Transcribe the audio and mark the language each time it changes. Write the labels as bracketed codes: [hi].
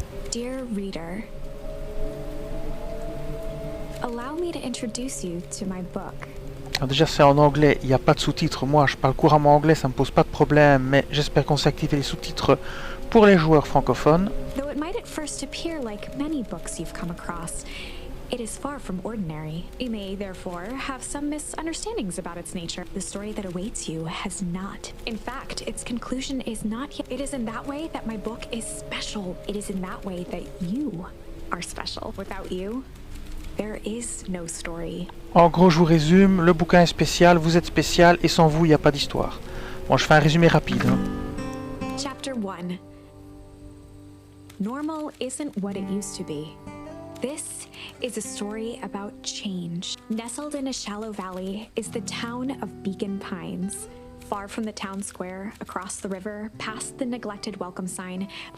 [en] Dear reader, allow me to introduce you to my book. [fr] Alors déjà c'est en anglais, il n'y a pas de sous-titres. Moi je parle couramment anglais, ça me pose pas de problème, mais j'espère qu'on sait activer les sous-titres pour les joueurs francophones. [en] Though it might at first appear like many books you've come across, it is far from ordinary. You may therefore have some misunderstandings about its nature. The story that awaits you has not. In fact, its conclusion is not yet. It is in that way that my book is special. It is in that way that you are special. Without you, there is no story. [fr] En gros, je vous résume, le bouquin est spécial, vous êtes spécial, et sans vous, il n'y a pas d'histoire. Bon, je fais un résumé rapide. [en] Chapter 1. Normal isn't what it used to be. This is a story about change. Nestled in a shallow valley is the town of Beacon Pines. Far from the town square, across the river, past the neglected welcome sign.